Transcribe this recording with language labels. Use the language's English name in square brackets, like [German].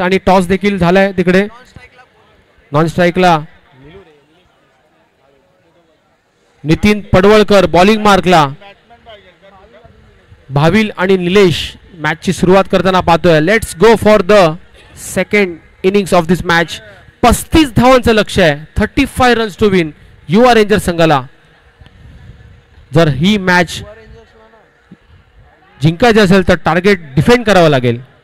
[Marathi] आणि टॉस देखील झालाय तिकडे नॉन स्ट्राईकला नितीन पडवळकर बॉलिंग मार्कला. भाविल आणि निलेश मॅचची सुरुवात करताना पाहतोय. [English] Let's go for the second innings of this match. [Marathi] 35 धावांचं लक्ष आहे. 35 [English] runs to win [Marathi] युवा रेंजर संघाला. जर ही मॅच जिंकायची असेल तर टार्गेट डिफेंड करावं लागेल.